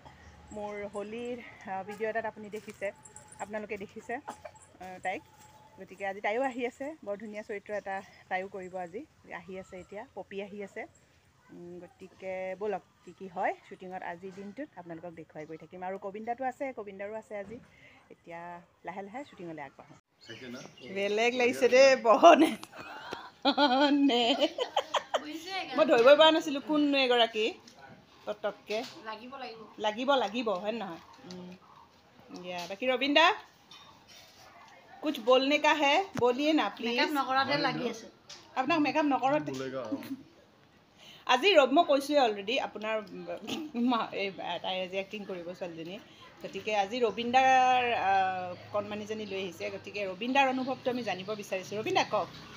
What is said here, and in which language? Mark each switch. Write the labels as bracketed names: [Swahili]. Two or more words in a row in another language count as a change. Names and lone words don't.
[Assamese] মোৰ হোলীৰ ভিডিঅ' এটাত আপোনালোকে দেখিছে তাইক গতিকে আজি তাইও আহি আছে বৰ ধুনীয়া চৰিত্ৰ এটা তাইও কৰিব আজি আহি আছে এতিয়া পপি আহি আছে গতিকে ব'লক কি হয় শ্বুটিঙত আজিৰ দিনটোত আপোনালোকক দেখুৱাই গৈ থাকিম আৰু কবিন্দাটো আছে কবিন্দাৰো আছে আজি এতিয়া লাহে লাহে শ্বুটিঙলৈ আগবাঢ়োঁ বেলেগ লাগিছে দেই বহনে মই ধৰিবই পৰা নাছিলোঁ কোননো এগৰাকী পটককৈ লাগিব হয় নহয় দিয়া বাকী ৰবীন্দা [Hindi] कुछ बोलने का है बोलिए ना प्लीज [Assamese] আপোনাক মেকআপ নকৰতে আজি মই কৈছোঁৱে অলৰেডি আপোনাৰ তাই আজি এক্টিং কৰিব ছোৱালীজনী গতিকে আজি ৰবীন্দাৰ কণমানিজনী লৈ আহিছে গতিকে ৰবীন্দাৰ অনুভৱটো আমি জানিব বিচাৰিছোঁ ৰবীন্দা কওক